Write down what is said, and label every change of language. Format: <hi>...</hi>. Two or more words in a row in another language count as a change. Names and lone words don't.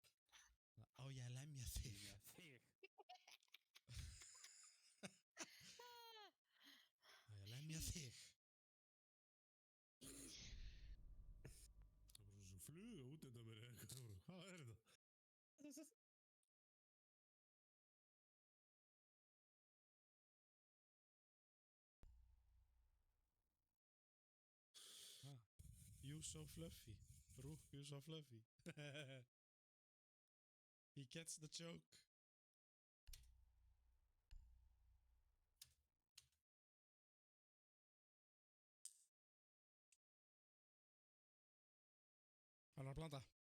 <is>Á ég að lemja þig. Á ég að lemja þig. Það var svo fluga út undan mér eða eitthvað. Hvað er þetta?</is> <en>You so fluffy. Rúk, you so fluffy. He gets the joke.</en> <is>Hann er að blanda.</is>